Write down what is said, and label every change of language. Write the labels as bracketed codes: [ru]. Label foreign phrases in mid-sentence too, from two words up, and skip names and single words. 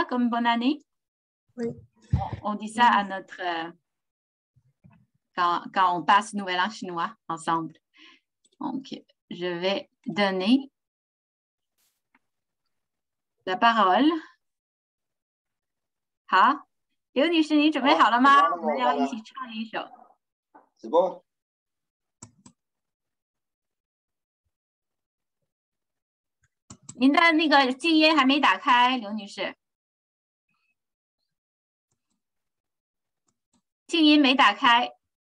[fr] Comme bonne année? Oui. On dit ça à notre... quand on passe Nouvel An chinois ensemble. Donc, je vais donner la parole [zh] 好，刘女士，你准备好了吗？我们要一起唱一首。直播。您的那个静音还没打开，刘女士。静音没打开。